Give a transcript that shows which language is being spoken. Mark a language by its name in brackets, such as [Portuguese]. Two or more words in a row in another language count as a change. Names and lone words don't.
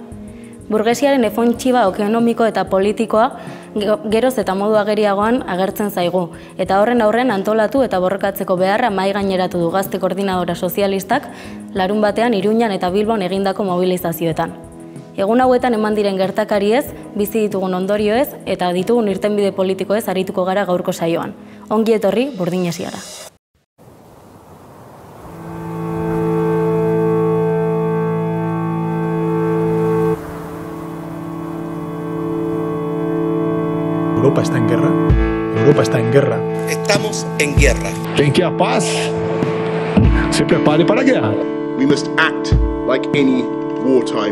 [Basque] Burgesiaren efontxiba ekonomiko eta politikoa geroz eta modu ageriagoan agertzen zaigu, eta horren aurren antolatu eta borrokatzeko beharra mahai gaineratu du Gazte Koordinadora Sozialistak larunbatean Iruñan eta Bilbon egindako mobilizazioetan. Egun hauetan eman diren gertakariez, bizi ditugun ondorioez eta ditugun irtenbide politikoez arituko gara gaurko saioan. Ongi etorri Burdinesiara. [Spanish] Europa está en guerra. Europa está en guerra. Estamos en guerra. Quien quiera paz, se prepare para la guerra. [English] We must act like any wartime.